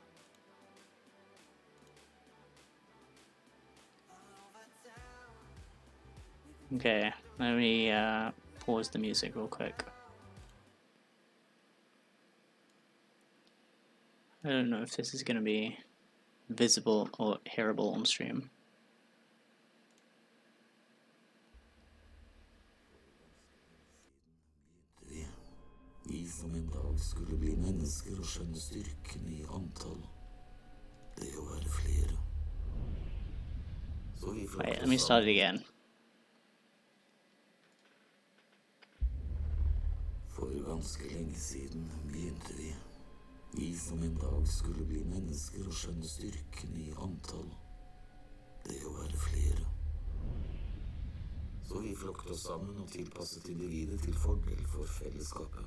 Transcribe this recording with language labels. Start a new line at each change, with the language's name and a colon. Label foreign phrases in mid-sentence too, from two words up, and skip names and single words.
English: Okay, let me pause the music real quick. I don't know if this is going to be visible or hearable on stream.
Norwegian: Vi som en dag skulle bli mennesker og skjønne styrken I antall. Det å være flere.
English: Wait, let me start it again.
Norwegian: For ganske lenge siden begynte vi. Vi som en dag skulle bli mennesker og skjønne styrken I antall. Det å være flere. Så vi flokket oss sammen og tilpasset individet til fordel for fellesskapet.